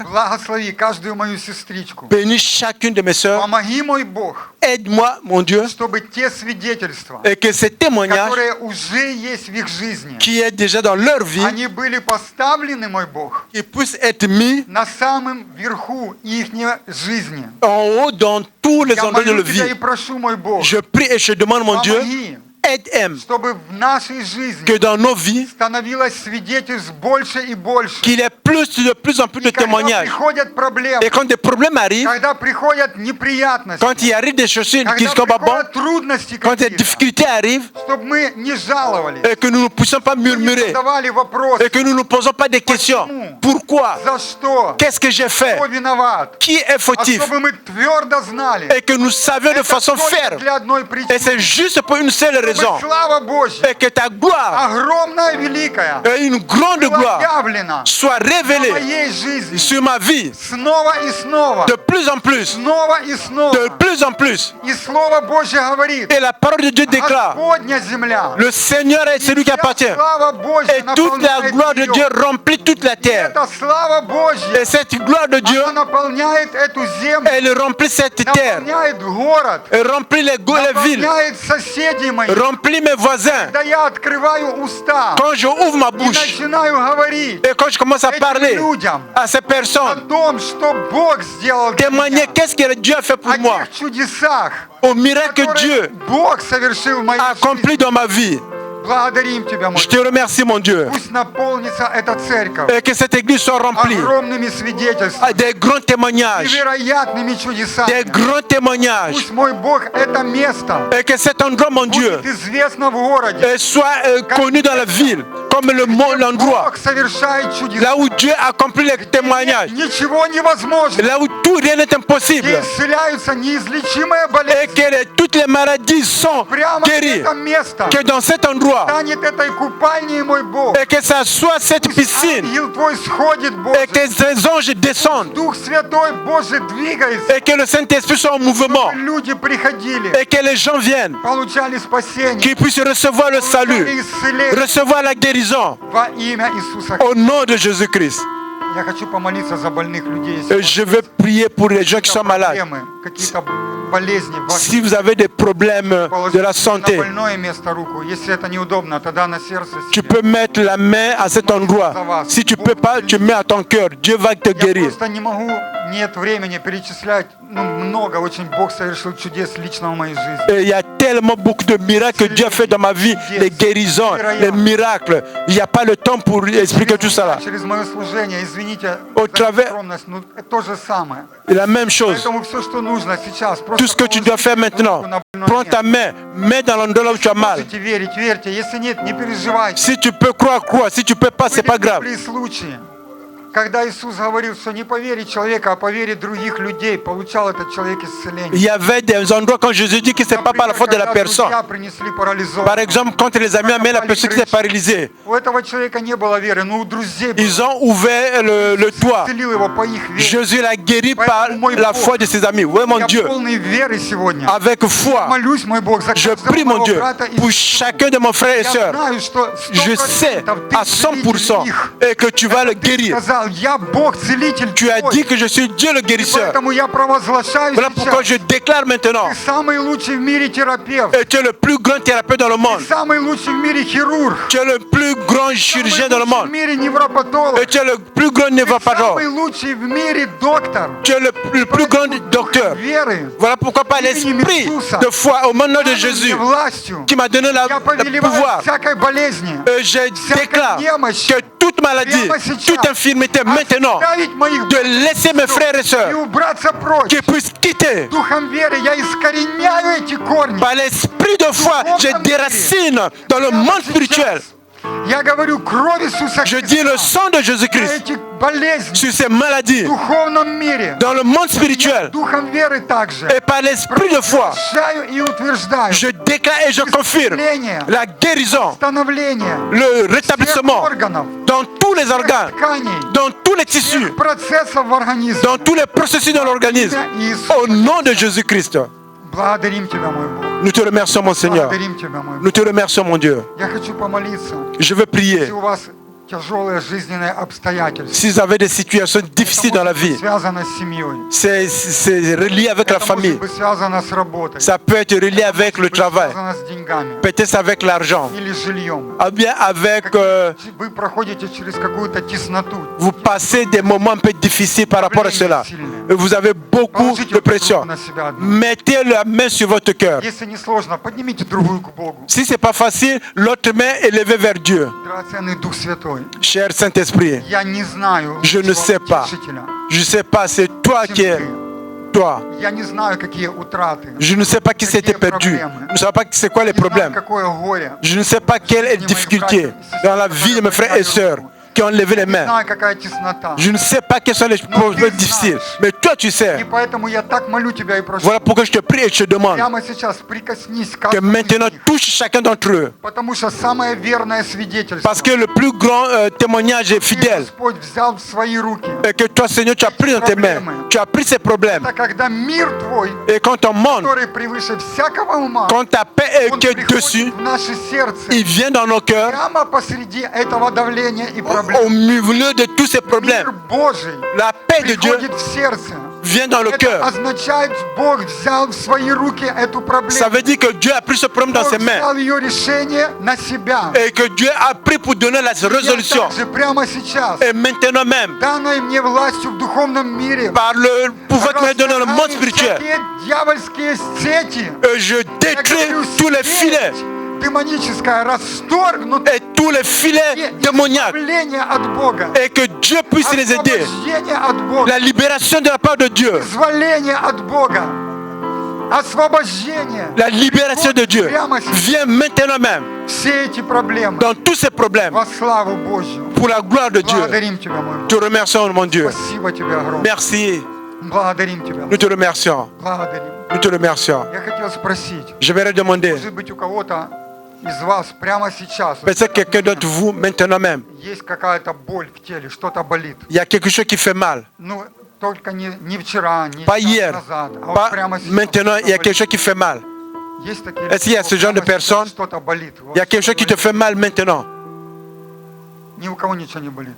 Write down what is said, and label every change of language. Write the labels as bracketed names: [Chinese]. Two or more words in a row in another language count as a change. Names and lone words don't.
[Russian] Благослови каждую мою сестричку. [French] bénis chacune de mes sœurs. [Russian] Помоги, мой Бог, [French] Aide-moi, mon Dieu, [Russian] чтобы те свидетельства, [French] et que ces témoignages [Russian] которые уже есть в их жизни, [French] qui est déjà dans leur vie, [Russian] они были поставлены, мой Бог, [French] qui puissent être mis [Russian] на самом верху их жизни. [French] en haut dans tous les [Russian] Я [French] endroits de [Russian] молю [French] leur [Russian] Тебя и [French] vie. [Russian] прошу, мой Бог, [French] Je prie et je demande, mon Dieu, [Russian] помоги, [French] aide-moi [Russian] чтобы в нашей жизни [French] que dans nos vies, [Russian] становилось свидетельств больше и больше. [French] qu'il y ait de plus en plus de [Russian] И когда [French] témoignages. [Russian] приходят проблемы, [French] Et quand des problèmes arrivent, [Russian] когда приходят неприятности, [French] quand il arrive des choses qui [Russian] когда [French] ne sont pas bonnes, [Russian] приходят трудности [French] quand des [Russian] какие-то, [French] difficultés arrivent, [Russian] чтобы мы не жаловались, [French] et que nous ne puissions pas [Russian] не [French] murmurer, [Russian] задавали вопросы, [French] et que nous ne posons pas des questions. Pourquoi? [Russian] за что, [French] Qu'est-ce que j'ai fait? [Russian] кто виноват, [French] Qui est [Russian] а [French] fautif? [Russian] чтобы мы твердо знали, [French] Et que nous savions de [Russian] это [French] façon [Russian] только [French] ferme. [Russian] для одной [French] Et [Russian] причины, [French] c'est juste pour une seule raison. [Russian] чтобы слава Божья, [French] Et que ta gloire, [Russian] огромная, великая, [French] et une grande [Russian] была [French] gloire, [Russian] явлена [French] soit [Russian] в [French] révélée [Russian] моей жизни [French] sur ma vie [Russian] снова и снова, [French] de plus en plus, [Russian] снова и снова. [French] de plus en plus. [Russian] И Слово Божье говорит, [French] Et la parole de Dieu déclare, [Russian] Господня земля, [French] le Seigneur est celui qui [Russian] вся [French] appartient. [Russian] слава Божья [French] Et toute la [Russian] наполняет [French] gloire de [Russian] ее. [French] Dieu remplit toute la [Russian] И [French] terre. [Russian] эта слава Божья, [French] Et cette gloire de Dieu, [Russian] она наполняет эту землю, [French] elle remplit cette terre, [Russian] наполняет город, [French] elle remplit les villes, [Russian] наполняет соседей моих. [French] remplit mes voisins. [Russian] Да я открываю уста [French] Quand je ouvre ma [Russian] и [French] bouche [Russian] начинаю говорить [French] et quand je commence à [Russian] этим [French] parler [Russian] людям [French] à ces [Russian] о [French] personnes, [Russian] том, что Бог сделал для [French] témoigner [Russian] меня, [French] qu'est-ce que Dieu a fait pour [Russian] о [French] moi, [Russian] тех чудесах, [French] au miracle que [Russian] которые [French] Dieu [Russian] Бог совершил в моей [French] a accompli [Russian] жизни. [French] dans ma vie. [Russian] Благодарим Тебя, мой [French] Je te remercie, mon Dieu, [Russian] Пусть наполнится эта церковь [French] et que cette église soit remplie [Russian] огромными свидетельствами, [French] des grands témoignages, [Russian] невероятными [French] des [Russian] чудесами. [French] grands témoignages, [Russian] Пусть, мой Бог, это место [French] et que cet endroit, mon Dieu, [Russian] будет известно в городе, [French] soit connu dans la ville comme l'endroit [Russian] Бог совершает чудеса. [French] là où Dieu accomplit les témoignages, [Russian] Ничего невозможно. [French] là où tout rien n'est [Russian] Где [French] impossible, [Russian] исцеляются неизлечимые [French] et [Russian] болезни. [French] que toutes les maladies sont [Russian] Прямо [French] guéries, [Russian] это место [French] que dans cet endroit, [Russian] станет этой купальней, мой Бог. [French] et que ça soit cette piscine, [Russian] Ангел Твой сходит, [French] et [Russian] Боже. [French] que ces anges descendent, [Russian] Дух Святой, Боже, двигается. [French] et que le Saint-Esprit soit en mouvement, [Russian] Люди приходили, [French] et que les gens viennent, [Russian] получали спасение, [French] qu'ils puissent recevoir le salut, [Russian] получали исцеление [French] recevoir la guérison, [Russian] во имя Иисуса. [French] au nom de Jésus-Christ. [Russian] Я хочу помолиться за больных людей. Если [French] Et je vais prier pour les gens qui sont malades. [Russian] проблемы, какие-то болезни, [French] Si vous avez des problèmes de la [Russian] на [French] santé, [Russian] больное место руку. Если это неудобно, тогда на сердце [French] tu [Russian] себе. [French] peux mettre la main à cet endroit. Si tu peux pas, tu mets à ton cœur. Dieu va te [Russian] Я [French] guérir. [Russian] просто не могу, нет времени перечислять много очень Бог совершил чудес лично в моей жизни. [French] Et il y a tellement beaucoup de miracles que Dieu a fait dans ma vie, les guérisons, les miracles. Il n'y a pas le temps pour expliquer tout ça là. [Russian] Через мое служение, извините [French] Au [Russian] за [French] travers- [Russian] скромность, но это то же самое. [French] Et la même chose. [Russian] Поэтому все, что нужно сейчас, просто [French] Tout ce que tu dois faire maintenant, prends ta main, mets dans l'endroit là où tu as mal. [Russian] можете верить, верьте. Если нет, не переживайте. [French] Si tu peux croire, crois. Si tu peux pas, c'est pas grave. [Russian] Были случаи, когда Иисус говорил, что не по вере человека, а по вере других людей, получал этот человек [French] Il [Russian] исцеление. [French] y avait des endroits quand Jésus dit que c'est pas par la faute de la [Russian] когда [French] personne. [Russian] друзья принесли парализованного. [French] Par exemple, quand les amis amenaient la personne qui était paralysée, [Russian] У этого человека не было веры, но у друзей было. [French] ils ont ouvert le toit. [Russian] Исцелил его по их вере. [French] Jésus l'a guéri par la foi de ses amis. Oui, mon [Russian] Я [French] Dieu, [Russian] полный веры сегодня. [French] avec foi, [Russian] Молюсь, мой Бог, за [French] je [Russian] каждого [French] prie, mon [Russian] моего [French] Dieu, [Russian] брата и [French] pour chacun de mes frères et [Russian] Я [French] sœurs. [Russian] знаю, что [French] Je sais 100% à 100% et que tu vas le [Russian] Ты [French] guérir. [Russian] сказал, я Бог, целитель [French] Tu as [Russian] твой. [French] dit que je suis Dieu le guérisseur. [Russian] Поэтому я провозглашаю [French] Voilà pourquoi je [Russian] сейчас. [French] déclare maintenant, [Russian] Ты самый лучший в мире терапевт. [French] et tu es le plus grand thérapeute dans le monde. [Russian] Ты самый лучший в мире хирург. [French] Tu es le plus grand chirurgien dans le [Russian] Самый лучший в [French] monde. [Russian] мире невропатолог. [French] Et tu es le plus grand [Russian] Ты [French] névropatologue. [Russian] самый лучший в мире доктор. [French] Tu es le plus grand docteur. [Russian] Веры. [French] Voilà pourquoi par l'esprit de foi au nom de Jésus [Russian] Властью. [French] qui m'a donné [Russian] Я [French] le [Russian] повелеваю [French] pouvoir, [Russian] всякой болезни. [French] je déclare que toute maladie, toute infirmité maintenant, [Russian] Оставить моих [French] de laisser mes frères et [Russian] и [French] sœurs [Russian] убраться прочь. [French] qui puissent quitter. [Russian] Духом веры я искореняю эти корни. [French] Par l'esprit de foi, je déracine dans le monde spirituel. [Russian] Я говорю, кровь Иисуса [French] Je dis le sang de [Russian] на [French] Jésus-Christ [Russian] эти болезни [French] sur ces maladies, [Russian] в духовном мире. [French] dans le monde spirituel. [Russian] Духом веры также. [French] Et par l'esprit de foi, [Russian] Провозглашаю и утверждаю. [French] je déclare et je confirme la guérison, [Russian] Становление [French] le [Russian] всех [French] rétablissement [Russian] органов, [French] dans tous les organes, [Russian] тканей, [French] dans tous les tissus, [Russian] процессов в организме. [French] dans tous les processus de l'organisme. Au nom de Jésus-Christ, [Russian] Благодарим Тебя, мой Бог. [French] nous te remercions, mon Seigneur. [Russian] Благодарим Тебя, мой Бог. [French] Nous te remercions, mon Dieu. [Russian] Я хочу помолиться. [French] Je veux prier. [Russian] Если у вас тяжелые жизненные обстоятельства, [French] Si vous avez des situations difficiles dans la vie, [Russian] связано с семьей, [French] c'est relié avec la [Russian] это может [French] famille. [Russian] быть связано с работой, [French] Ça peut être relié avec le [Russian] быть [French] travail, [Russian] связано с деньгами [French] peut-être avec l'argent, [Russian] или жильем. [French] ou bien avec... [Russian] Вы проходите через какую-то тесноту. [French] vous passez des moments un peu difficiles par rapport à cela. Et vous avez beaucoup [Russian] Положите [French] de [Russian] руку [French] pression. [Russian] на себя одну. [French] Mettez la main sur votre cœur. [Russian] Если не сложно, поднимите другую к Богу. [French] Si ce n'est pas facile, l'autre main est levée vers Dieu. [Russian] Драгоценный Дух Святой, [French] Cher Saint-Esprit, [Russian] я не знаю [French] Je ne sais pas. [Russian] утешителя. [French] je ne sais pas, c'est toi qui es toi. [Russian] Я не знаю, какие утраты. [French] Je ne sais pas qui s'était perdu. Je ne sais pas c'est quoi les [Russian] Не знаю, [French] problèmes. [Russian] какое горе. [French] Je ne sais pas quelle est la difficulté dans la vie de mes frères et sœurs qui ont levé les [Russian] Не [French] mains. [Russian] знаю, какая теснота. [French] Je ne sais pas quels sont les problèmes difficiles. Mais toi, tu [Russian] И [French] sais. [Russian] поэтому я так молю Тебя и прошу. [French] Voilà pourquoi je te prie et je te demande [Russian] Прямо сейчас прикоснись к [French] que [Russian] каждому [French] maintenant [Russian] из них. [French] touche chacun d'entre eux. [Russian] Потому что самое верное свидетельство, [French] Parce que le plus grand témoignage est [Russian] ты, [French] fidèle. [Russian] Господь, взял в свои руки. [French] Et que toi, Seigneur, tu as pris dans tes mains. Tu as pris ces problèmes. [Russian] Это когда мир Твой, [French] Et quand ton monde, [Russian] который превыше всякого ума, [French] quand ta paix [Russian] он [French] est qui est [Russian] приходит [French] dessus, [Russian] в наше сердце, [French] il vient dans nos cœurs, [Russian] прямо посреди этого давления и [French] au [Russian] проблем. [French] milieu de tous ces [Russian] Мир [French] problèmes. [Russian] Божий [French] La paix de Dieu [Russian] приходит в сердце. [French] vient dans le [Russian] Это [French] cœur. [Russian] означает, Бог взял в свои руки эту [French] Ça [Russian] проблему. [French] veut dire que Dieu a pris ce problème dans [Russian] Бог [French] ses mains [Russian] взял ее решение на себя. [French] et que Dieu a pris pour donner la [Russian] Я [French] résolution. [Russian] также прямо сейчас, [French] Et maintenant même, [Russian] данной мне властью в духовном мире, [French] par le pouvoir que tu m'as donné dans le monde [Russian] разрываю [French] spirituel, [Russian] всякие дьявольские сети. [French] je [Russian] Я [French] détruis [Russian] говорю, [French] tous les filets [Russian] сеть демоническая расторгнута. [French] et tous les filets démoniaques [Russian] Избавление от Бога. [French] et que Dieu puisse les aider. [Russian] Освобождение от Бога. [French] La libération de la part de Dieu, [Russian] Вызволение от Бога. Освобождение. [French] la libération de Dieu vient maintenant même [Russian] Все эти проблемы [French] dans tous ces problèmes [Russian] во славу Божью. [French] pour la gloire de Dieu. [Russian] Благодарим Тебя, мой Бог. [French] Te remercions, mon Dieu. [Russian] Спасибо Тебе огромное. [French] Merci. [Russian] Благодарим Тебя. [French] Nous te remercions. [Russian] Благодарим. [French] Nous te remercions. [Russian] Я хотел спросить, [French] Je vais demander, [Russian] может быть, у кого-то из вас прямо сейчас [French] peut-être quelqu'un d'entre vous maintenant même, [Russian] есть какая-то боль в теле, что-то болит. [French] il y a quelque chose qui fait mal. [Russian] Ну, только не вчера, не [French] Pas [Russian] час [French] hier, [Russian] назад, а вот [French] pas [Russian] прямо сейчас. [French] maintenant, il y a [Russian] что-то [French] quelque chose [Russian] болит. [French] qui fait mal. [Russian] Есть такие [French] Est-ce qu'il y a ce genre de [Russian] прямо сейчас [French] personnes? [Russian] Что-то болит. Вот [French] Il y a quelque chose qui te [Russian] болит. [French] fait mal maintenant. [Russian] Ни у кого ничего не болит.